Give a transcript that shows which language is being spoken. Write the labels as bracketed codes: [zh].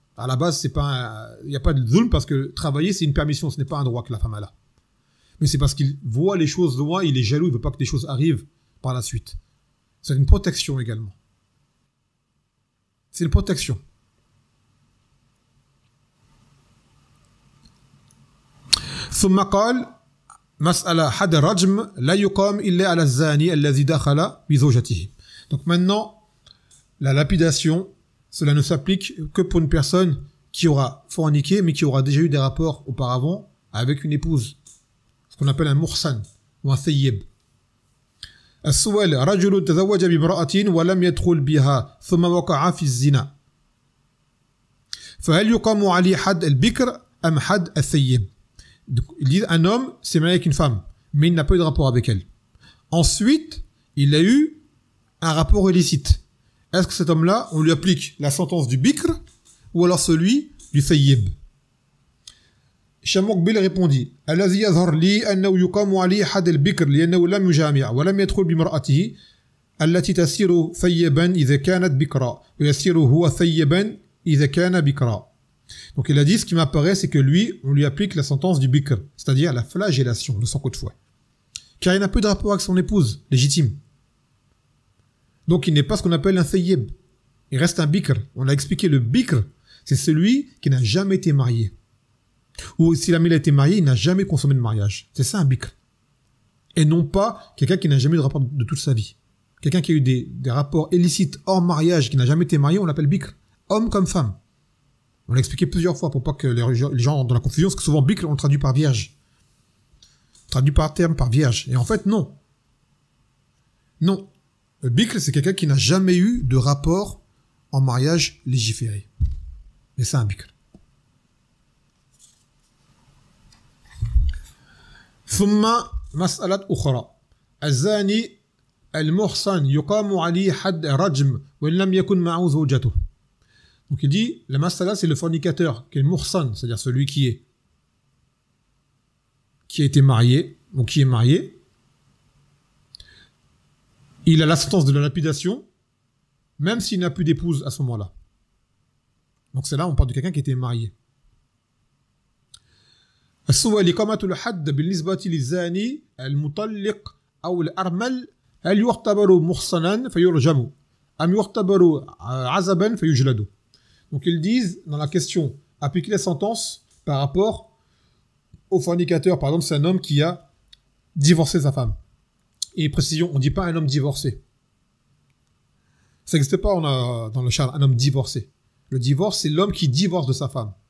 [fr] À la base, il n'y a pas de zulm parce que travailler, c'est une permission, ce n'est pas un droit que la femme a. Mais c'est parce qu'il voit les choses loin, il est jaloux, il veut pas que des choses arrivent par la suite. C'est une protection également. C'est une protection. [ar] ثم قال مسألة حد الرجم لا يقام إلا على الزاني الذي دخل بزوجته. [fr] Donc maintenant, la lapidation, cela ne s'applique que pour une personne qui aura forniqué, mais qui aura déjà eu des rapports auparavant avec une épouse. Ce qu'on appelle un muhsan ou un thayyib. [ar] السؤال رجل تزوج بامرأة ولم يدخل بها ثم وقع في الزنا. فهل يقام عليه حد البكر أم حد الثيب؟ [fr] Il dit un homme s'est marié avec une femme, mais il n'a pas eu de rapport avec elle. Ensuite, il a eu un rapport illicite. Est-ce que cet homme-là, on lui applique la sentence du bikr ou alors celui du thayyib? [ar] Shamouk Bil [fr] répondit [ar] الذي يظهر لي أنه يقام عليه حد البكر لأنه لم يجامع ولم يدخل بامرأته التي تسير ثيبا إذا كانت بكرا ويسير هو ثيبا إذا كان بكرا. [fr] Donc il a dit, ce qui m'apparaît, c'est que lui, on lui applique la sentence du bikr, c'est-à-dire la flagellation de son coup de fouet. Car il n'a plus de rapport avec son épouse légitime. Donc il n'est pas ce qu'on appelle un thayyib. Il reste un bikr. On a expliqué le bikr, c'est celui qui n'a jamais été marié. Ou s'il a été marié, il n'a jamais consommé de mariage. C'est ça un bikr. Et non pas quelqu'un qui n'a jamais eu de rapport de toute sa vie. Quelqu'un qui a eu des rapports illicites hors mariage, qui n'a jamais été marié, on l'appelle bikr. Homme comme femme. On l'a expliqué plusieurs fois pour pas que les gens entrent dans la confusion, parce que souvent bikr, on le traduit par vierge. On traduit par terme, par vierge. Et en fait, non. Non. Le bikr, c'est quelqu'un qui n'a jamais eu de rapport en mariage légiféré. Et c'est un bikr. [ar] ثم مسألة أخرى الزاني المحصن يقام عليه حد رجم وإن لم يكن معه زوجته. [fr] Donc il dit, la masala c'est le fornicateur, qui est le muhsan, c'est-à-dire celui qui a été marié, ou qui est marié. Il a la sentence de la lapidation, même s'il n'a plus d'épouse à ce moment-là. Donc c'est là, on parle de quelqu'un qui était marié. [ar] السؤال إقامة الحد بالنسبة للزاني المطلق أو الأرمل هل يعتبر محصنا فيرجم أم يعتبر عزبا فيجلد. [fr] Donc ils disent dans la question appliquer la sentence par rapport au fornicateur. Par exemple, c'est un homme qui a divorcé sa femme. Et précision, on ne dit pas un homme divorcé. Ça n'existe pas dans le char, un homme divorcé. Le divorce, c'est l'homme qui divorce de sa femme.